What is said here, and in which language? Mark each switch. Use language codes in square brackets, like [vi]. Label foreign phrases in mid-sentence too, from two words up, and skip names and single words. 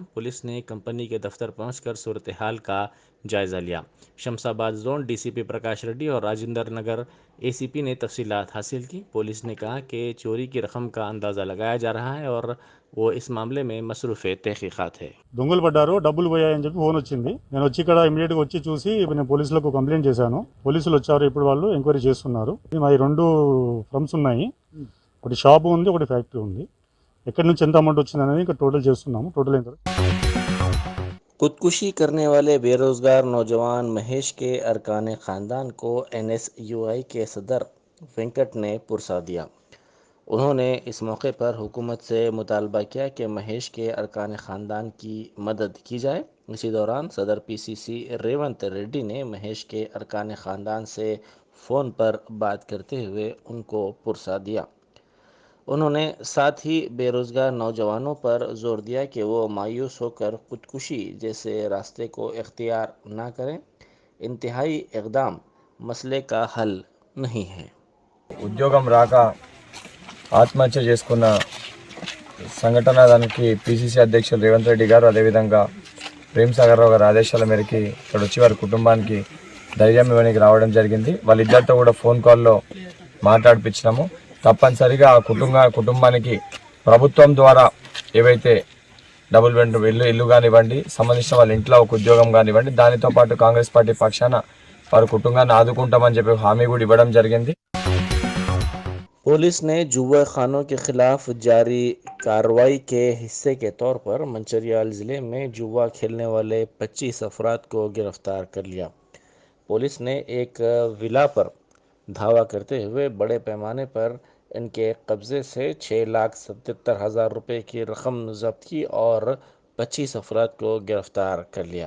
[ur] پولیس نے کمپنی کے دفتر پہنچ کر صورتحال کا جائزہ لیا۔ شمس آباد زون ڈی سی پی پرکاش ریڈی اور راجندر نگر اے سی پی نے تفصیلات حاصل کی۔ پولیس نے کہا کہ چوری کی رقم کا اندازہ لگایا جا رہا ہے اور وہ اس معاملے میں مصروف تحقیقات ہے۔ [te] దొంగలు పడ్డారు, డబ్బులు పోయాయని చెప్పి ఫోన్ వచ్చింది. నేను వచ్చి ఇక్కడ ఇమీడియట్గా వచ్చి చూసి నేను పోలీసులకు కంప్లైంట్ చేశాను. పోలీసులు వచ్చారు, ఇప్పుడు వాళ్ళు ఎంక్వైరీ చేస్తున్నారు. మాది 2 ఫర్మ్స్ ఉన్నాయి, ఒకటి షాపు ఉంది, ఒకటి ఫ్యాక్టరీ ఉంది. ఎక్కడి నుంచి ఎంత అమౌంట్ వచ్చింది అనేది ఇంకా టోటల్ చేస్తున్నాము. టోటల్ అయిన తర్వాత [ur] خودکشی کرنے والے بے روزگار نوجوان مہیش کے ارکان خاندان کو NSUI کے صدر وینکٹ نے پرسا دیا۔ انہوں نے اس موقع پر حکومت سے مطالبہ کیا کہ مہیش کے ارکان خاندان کی مدد کی جائے۔ اسی دوران صدر PCC ریونت ریڈی نے مہیش کے ارکان خاندان سے فون پر بات کرتے ہوئے ان کو پرسا دیا۔ انہوں نے ساتھ ہی بے روزگار نوجوانوں پر زور دیا کہ وہ مایوس ہو کر خودکشی جیسے راستے کو اختیار نہ کریں۔ انتہائی اقدام مسئلے کا حل نہیں ہے۔ [te] ఉద్యోగం రాక ఆత్మహత్య చేసుకున్న సంఘటన దానికి పిసిసి అధ్యక్షులు రేవంత్ రెడ్డి గారు, అదేవిధంగా ప్రేమ్ సాగర్ రావు గారి ఆదేశాల మేరకు ఇక్కడ వచ్చి వారి కుటుంబానికి ధైర్యం ఇవ్వడానికి రావడం జరిగింది. వాళ్ళిద్దరితో కూడా ఫోన్ కాల్లో మాట్లాడిపించినాము. తప్పనిసరిగా ఆ కుటుంబానికి ప్రభుత్వం ద్వారా ఏవైతే [en] double bedroom [te] ఇల్లు కానివ్వండి, సంబంధించిన వాళ్ళ ఇంట్లో ఒక ఉద్యోగం కానివ్వండి, దానితో పాటు కాంగ్రెస్ పార్టీ పక్షాన వారి కుటుంబాన్ని ఆదుకుంటామని చెప్పి హామీ కూడా ఇవ్వడం జరిగింది. [ur] پولیس نے جوا خانوں کے خلاف جاری کارروائی کے حصے کے طور پر منچریال ضلع میں جوا کھیلنے والے 25 افراد کو گرفتار کر لیا۔ پولیس نے ایک ولا پر دھاوا کرتے ہوئے بڑے پیمانے پر ان کے قبضے سے 6,77,000 روپے کی رقم ضبط کی اور 25 افراد کو گرفتار کر لیا۔